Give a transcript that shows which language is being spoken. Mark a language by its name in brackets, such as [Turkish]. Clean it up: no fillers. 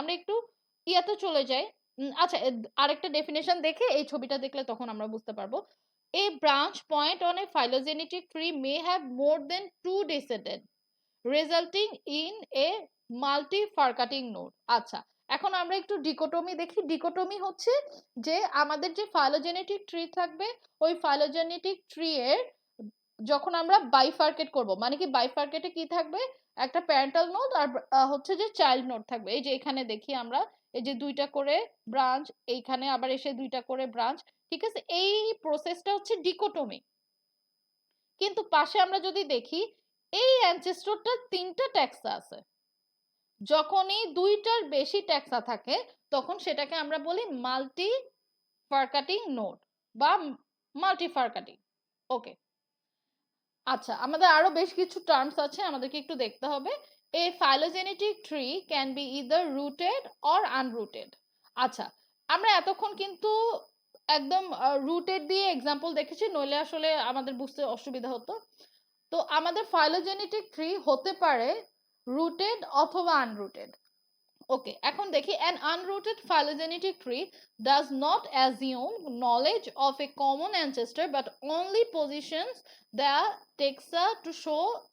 [Bangla] আমরা একটু ইয়াতে চলে যাই। আচ্ছা, আরেকটা ডেফিনেশন দেখে এই ছবিটা দেখলে তখন আমরা বুঝতে পারবো। [English] A branch point on a phylogenetic tree may have more than two descendants resulting in a multi-furcating node। [Bangla] আচ্ছা, এখন আমরা একটু ডিকোটমি দেখি। ডিকোটমি হচ্ছে যে আমাদের যে ফাইলোজেনেটিক ট্রি থাকবে, ওই ফাইলোজেনেটিক ট্রি এর যখন আমরা বাইফার্কেট করব, মানে কি বাইফার্কেটে কি থাকবে? একটা প্যারেন্টাল নোড আর হচ্ছে যে চাইল্ড নোড থাকবে। এই যে এখানে দেখি আমরা, এই যে দুইটা করে ব্রাঞ্চ, এইখানে আবার এসে দুইটা করে ব্রাঞ্চ। ঠিক আছে, এই প্রসেসটা হচ্ছে ডিকোটমি। কিন্তু পাশে আমরা যদি দেখি, এই অ্যানসেস্টরটা তিনটা ট্যাক্সা আছে। যখনই দুইটার বেশি ট্যাক্সা থাকে, তখন সেটাকে আমরা বলি মাল্টি ফারকাটিং নোড বা মাল্টি ফারকাটিং। ওকে, আচ্ছা, আমাদের আরো বেশ কিছু টার্মস আছে, আমাদেরকে একটু দেখতে হবে। [English] A phylogenetic tree can be either rooted or unrooted. [Bangla] আচ্ছা, আমরা এতক্ষণ কিন্তু একদম রুটেড দিয়ে এক্সাম্পল দেখেছি, নইলে আসলে আমাদের বুঝতে অসুবিধা হতো। তো আমাদের ফাইলোজেনেটিক ট্রি হতে পারে রুটেড অথবা আনরুটেড। [English] okay, [Bangla] এখন দেখি, [English] an unrooted phylogenetic tree does not assume knowledge of a common ancestor but only positions the taxa to show